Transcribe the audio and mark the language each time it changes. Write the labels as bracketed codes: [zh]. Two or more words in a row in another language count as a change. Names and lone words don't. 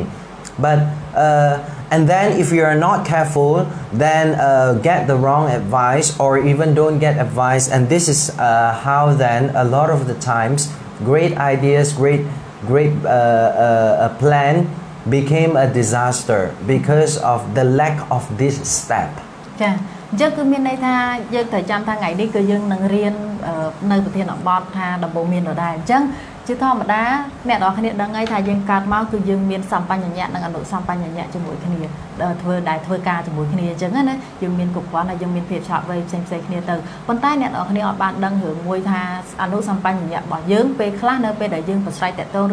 [en] But and then if you are not careful then get the wrong advice or even don't get advice and this is how then a lot of the times great ideas great plan became a disaster because of the lack of this step. [km] ចាអញ្ចឹងគឺមានន័យថាយើងត្រូវចាំថាថ្ងៃនេះគឺយើងនឹងរៀននៅប្រធានបទថាដំបូងមានដដែលអញ្ចឹងជាធម្មតាអ្នកនរគ្នាដឹងហើយថាយើងកើតមកគឺយើងមានសម្បញ្ញញ្ញៈនិងអនុសម្បញ្ញញ្ញៈជាមួយគ្នាធ្វើការជាមួយគ្នាអញ្ចឹងណាយើងមានគ្រប់គ្រាន់ហើយយើងមានភាពឆាប់វៃផ្សេងគ្នាទៅប៉ុន្តែអ្នកនរគ្នាអត់បានដឹងរឿងមួយថាអនុសម្បញ្ញញ្ញៈរបស់យើងពេលខ្លះនៅពេលដែលយើងប្រស្រ័យតាក់ទងឬ